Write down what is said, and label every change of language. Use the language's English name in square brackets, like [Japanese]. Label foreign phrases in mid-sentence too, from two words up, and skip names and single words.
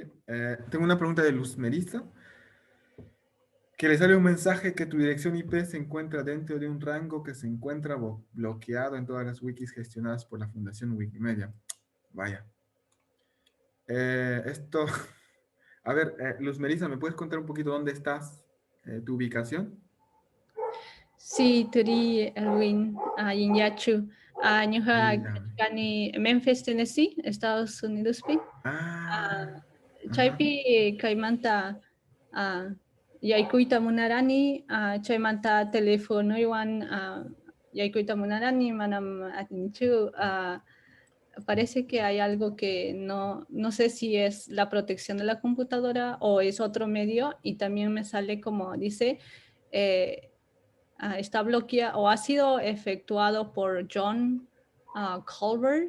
[Spanish] Tengo una pregunta de Luz Melissa, que le sale un mensaje que tu dirección IP se encuentra dentro de un rango que se encuentra bloqueado en todas las wikis gestionadas por la Fundación Wikimedia. Vaya. Esto, a ver, Luz Melissa, ¿me puedes contar un poquito dónde estás, tu ubicación? Sí, [Quechua] turi Erwin Inyachu. Nyuha [Spanish] Ya. [Quechua] kani Memphis, Tennessee, Estados Unidos pi. [Spanish] Ah, ajá. [Quechua] Chaypi kaymanta yaykuyta munarani, chaymanta teléfonoywan yaykuyta munarani, manam atinchu. [Spanish] Parece que hay algo que no sé si es la protección de la computadora o es otro medio y también me sale como dice está bloqueado o ha sido efectuado por John Colbert,